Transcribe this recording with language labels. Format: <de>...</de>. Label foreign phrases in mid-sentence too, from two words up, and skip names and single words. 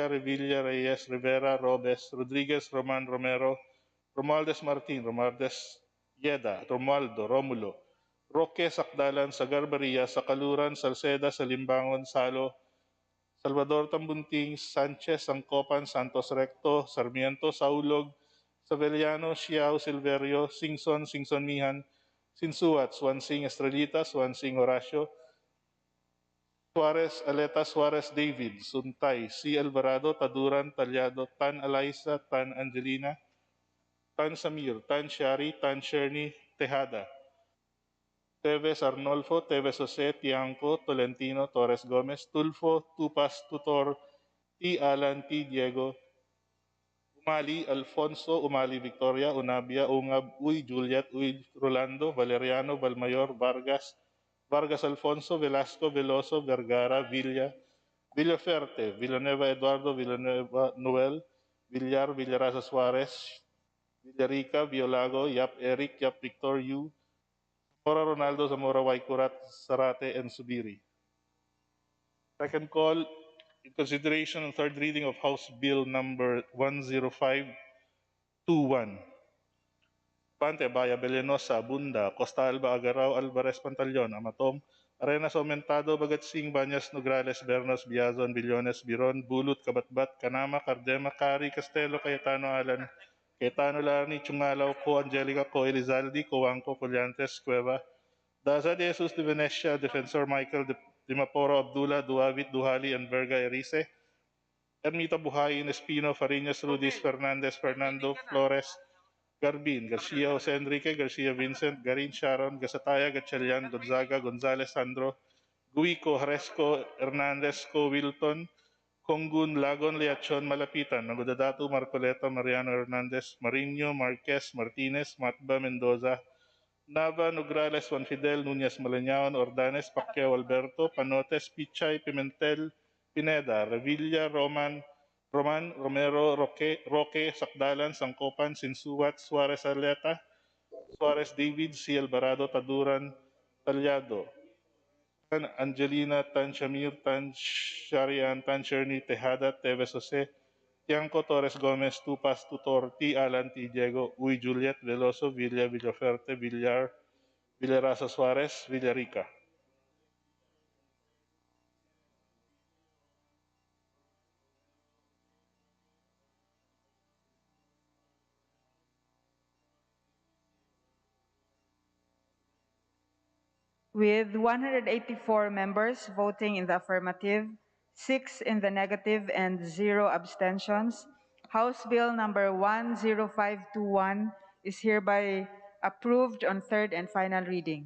<en>Revilla, Reyes, Rivera, Robes, Rodriguez, Roman, Romero, Romualdez Martin, Romualdez Yeda, Romualdo, Romulo, Roque, Sakdalan, Sagarbaria, Sakaluran, Salceda, Salimbangon, Salo, Salvador Tambunting, Sanchez, Sangcopan, Santos Recto, Sarmiento, Saulog, Savellano, Xiao, Silverio, Singson, Singson Mihan, Sinsuat, Swansing Estrelita, Swansing Horacio, Suarez, Aleta, Suarez, David, Suntay, C. Alvarado, Taduran, Talyado, Tan Alaisa, Tan Angelina, Tan Samir, Tan Shari, Tan Sherny, Tejada, Teves Arnolfo, Teves Jose, Tiangco, Tolentino, Torres Gomez, Tulfo, Tupas, Tutor, T. Alan, T. Diego, Umali, Alfonso, Umali, Victoria, Unabia, Ungab, Uy, Juliet, Uy, Rolando, Valeriano, Balmayor, Vargas, Vargas Alfonso, Velasco, Veloso, Vergara, Villa, Villaferte, Villanueva Eduardo, Villanueva Noel, Villar, Villarasa Suarez, Villarica, Biolago, Yap Eric, Yap Victor Yu, Zamora Ronaldo, Zamora Waikurat, Sarate, and Subiri. Second call, in consideration and third reading of House Bill number 10521. Pante, Baya, Belenosa, Bunda, Costa Alba, Agaraw, Alvarez, Pantaleon, Amatom, Arenas Aumentado, Bagatsing, Banyas, Nograles, Bernos, Biazon, Billones, Biron, Bulut, Kabatbat, Kanama, Cardema, Cari, Castelo, Cayetano, Alan, Cayetano, Larni, Chungalaw, Co, Angelica, Co, Elizalde, Coangco, Collantes, Cueva, Daza de Jesus de Venecia, Defensor Michael de Dimaporo, Abdullah, Duavit, Duhali, and Verga Erice, Ermita Buhayin, Espino, Fariñas, Rudis, Fernandez, Fernando, Flores, Garbin, Garcia, Jose Enrique, Garcia Vincent, Garin Sharon, Gasataya, Gatchalian, Gonzaga, Gonzales, Sandro, Guico, Haresco, Hernandez, Co, Wilton, Kongun, Lagon, Leachon, Malapitan, Nagudadatu, Marcoleta, Mariano Hernandez, Marino, Marquez, Martinez, Matba, Mendoza, Nava, Nograles, Juan Fidel, Nunez, Malañaon, Ordanes, Pacquiao, Alberto, Panotes, Pichay, Pimentel, Pineda, Revilla, Roman, Romero, Roque, Sakdalan, Sangcopan, Sinsuat, Suarez Arleta, Suarez David, C. Alvarado, Taduran, Talyado, Tan Angelina, Tan Shamir, Tan Sharian, Tan Sherny, Tejada, Teves Jose, Tiangco, Torres Gomez, Tupas, Tutor, T. Alan, T. Diego, Uy, Juliet, Veloso, Villa, Villaferte, Villar, Villarasa Suarez, Villarica. With 184 members voting in the affirmative, 6 in the negative, and 0 abstentions, House Bill number 10521 is hereby approved on third and final reading.</en>